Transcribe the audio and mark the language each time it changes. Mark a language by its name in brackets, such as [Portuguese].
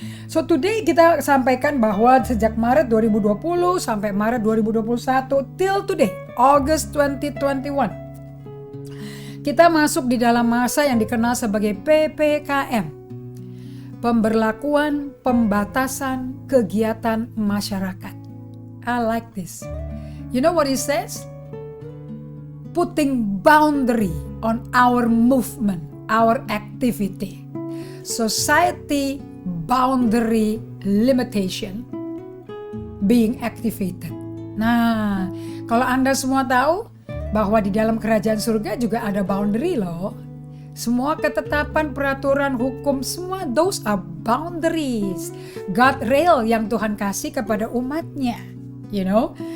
[English] So today [Indonesian] kita sampaikan bahwa sejak Maret 2020 sampai Maret 2021 [English] till today, [Indonesian] August 2021, kita masuk di dalam masa yang dikenal sebagai PPKM, pemberlakuan pembatasan kegiatan masyarakat. [English] I like this. You know what it says? Putting boundary on our movement, our activity. Society boundary limitation being activated. [Indonesian] Nah, kalau Anda semua tahu bahwa di dalam kerajaan surga juga ada boundary loh. Semua ketetapan, peraturan, hukum, semua [English] those are boundaries. [Indonesian] Guardrail yang Tuhan kasih kepada umatnya. [English] You know?